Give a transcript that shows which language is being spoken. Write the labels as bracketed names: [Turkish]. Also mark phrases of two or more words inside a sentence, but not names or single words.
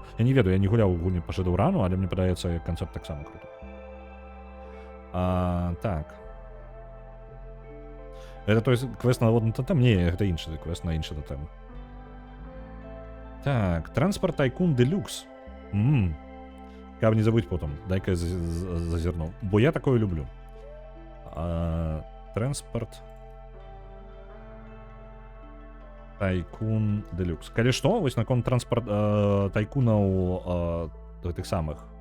[Belarusian] Я не ведаю, я не гуляў у гульні па Shadowrun'у, але мне падаецца, канцэпт таксама круты. Так. Это той квест на водны тотем? Не, гэта іншы квест на іншы тотем. Так, [English] Transport Tycoon Deluxe. [Belarusian] Каб не [Russian] забыть потом. [Belarusian] Дай-ка я зазірну. Бо я такое люблю. [English] Transport Tycoon Deluxe. [Belarusian] Калі што, вось наконт тайкунаў гэтых самых.